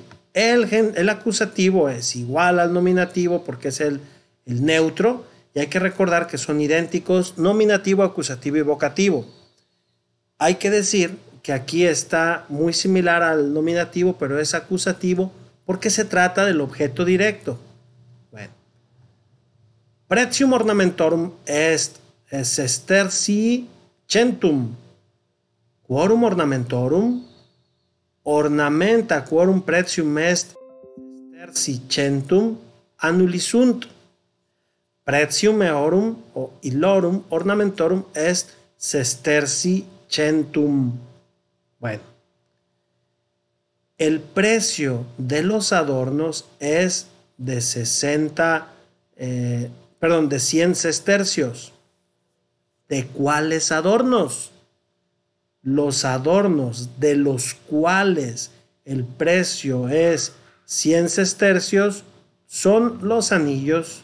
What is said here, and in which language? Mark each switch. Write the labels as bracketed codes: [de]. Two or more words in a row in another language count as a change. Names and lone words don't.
[es] El acusativo es igual al nominativo porque es el neutro, y hay que recordar que son idénticos nominativo, acusativo y vocativo. Hay que decir que aquí está muy similar al nominativo, pero es acusativo porque se trata del objeto directo. Bueno. [la] Pretium ornamentorum est sestercientum. Quorum ornamentorum ornamenta quorum pretium est sestercientum annulisunt. Pretium eorum o illorum ornamentorum est sestercientum. [es] Bueno, el precio de los adornos es de 100 sestercios. ¿De cuáles adornos? Los adornos de los cuales el precio es 100 sestercios son los anillos.